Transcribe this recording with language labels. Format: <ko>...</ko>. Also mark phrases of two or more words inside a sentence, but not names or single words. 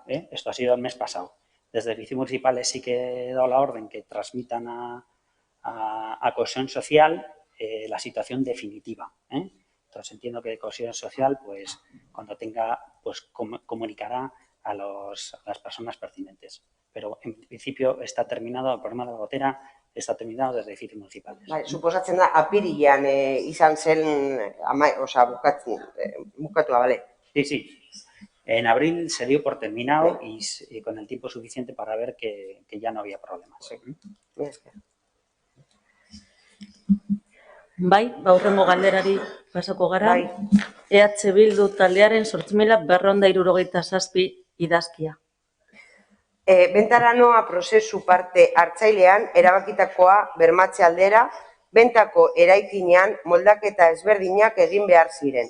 <es>Esto ha sido el mes pasado. Desde el Servicios Municipales sí que he dado la orden que transmitan a Cohesión Social la situación definitiva. Entonces entiendo que Cohesión Social, pues cuando tenga, pues comunicará a las personas pertinentes. Pero en principio está terminado, el problema de la gotera está terminado desde Edificios Municipales.</es> <eu>Suposatzen da, apirilean izan zen, bukatua, bale?</eu> <es>Sí. En abril se dio por terminado y con el tiempo suficiente para ver que ya no había problemas.</es> <eu>bai, hurrengo galderari pasako gara. Bai. EH Bildu taldearen 8.267 idazkia. Bentara noa prozesu parte hartzailean erabakitakoa bermatze aldera, bentako eraikinean moldaketa ezberdinak egin behar ziren.</eu>